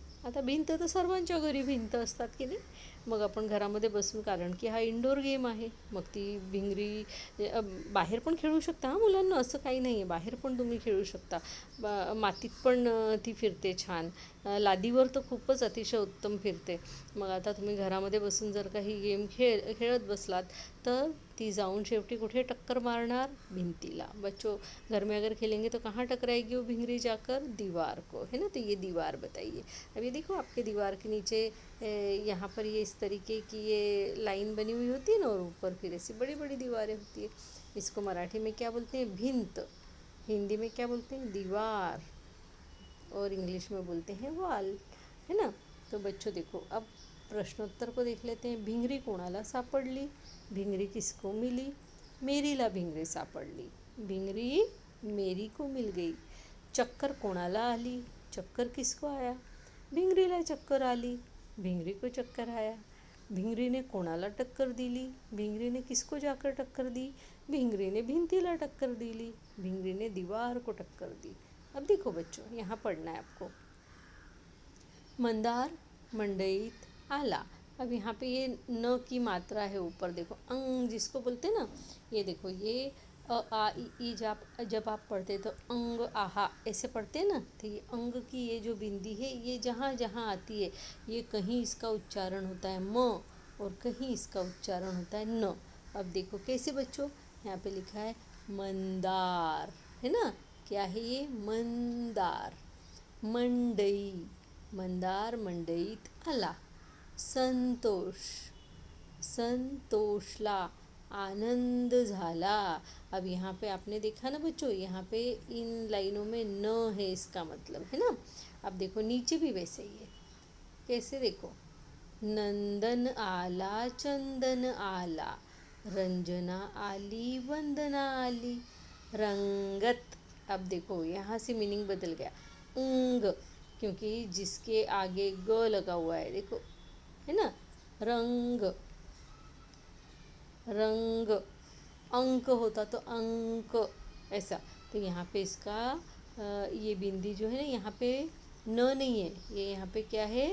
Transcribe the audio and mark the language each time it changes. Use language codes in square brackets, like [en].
[mr] आता भिंत तर सर्वांच्या घरी भिंत असतात की नाही. मग आपण घरामध्ये बसून, कारण की हा इंडोर गेम आहे, मग ती भिंगरी बाहेर पण खेळू शकता हां मुलांना, असं काही नाही आहे. बाहेर पण तुम्ही खेळू शकता. मातीत पण ती फिरते छान. लादीवर तर खूपच अतिशय उत्तम फिरते. मग आता तुम्ही घरामध्ये बसून जर काही गेम खेळत बसलात, तर ती जाऊन शेवटी कुठे टक्कर मारणार? भिंतीला. [hi] बच्चों, घर में अगर खेलेंगे तो कहाँ टकराएगी वो भिंगरी जाकर? दीवार को, है ना. तो ये दीवार बताइए. अब ये देखो, आपके दीवार के नीचे यहाँ पर ये इस तरीके की ये लाइन बनी हुई होती है ना, और ऊपर फिर ऐसी बड़ी बड़ी दीवारें होती है. इसको मराठी में क्या बोलते हैं? भिंत. हिंदी में क्या बोलते हैं? दीवार. और इंग्लिश में बोलते हैं वॉल, है ना. तो बच्चों देखो, अब प्रश्नोत्तर को देख लेते हैं. [mr] भिंगरी कोणाला सापडली? [hi] भिंगरी किसको मिली? [mr] मेरीला भिंगरी सापडली. [hi] भिंगरी मेरी को मिल गई. [mr] चक्कर कोणाला आली? [hi] चक्कर किसको आया? [mr] भिंगरीला चक्कर आली. [hi] भिंगरी को चक्कर आया. [mr] भिंगरी ने कोणाला टक्कर दिली? [hi] भिंगरी ने किसको जाकर टक्कर दी? [mr] भिंगरी ने भिंतीला टक्कर दिली. [hi] भिंगरी ने दीवार को टक्कर दी. अब देखो बच्चों, यहाँ पढ़ना है आपको. [mr] मंदार मंडईत आला. [hi] अब यहाँ पे ये न की मात्रा है ऊपर, देखो अंग जिसको बोलते हैं ना, ये देखो, ये अ आ इ ई जब आप पढ़ते तो अंग आहा ऐसे पढ़ते हैं ना. तो ये अंग की ये जो बिंदी है, ये जहाँ जहाँ आती है, ये कहीं इसका उच्चारण होता है म और कहीं इसका उच्चारण होता है न. अब देखो कैसे बच्चों, यहाँ पे लिखा है मंदार, है ना. क्या है ये? मंदार. मंडई. [mr] मंदार मंडईत आला. संतोष. संतोषला आनंद झाला. [hi] अब यहाँ पे आपने देखा ना बच्चों, यहाँ पे इन लाइनों में न है, इसका मतलब, है ना. अब देखो नीचे भी वैसे ही है. कैसे? देखो, [mr] नंदन आला, चंदन आला, रंजना आली, वंदना आली, [hi] रंगत. अब देखो यहाँ से मीनिंग बदल गया. अंग, क्योंकि जिसके आगे ग लगा हुआ है, देखो, है ना. रंग. रंग. अंक होता तो अंक, ऐसा. तो यहाँ पे इसका ये बिंदी जो है ना, यहाँ पे न नहीं है, ये यहाँ पे क्या है?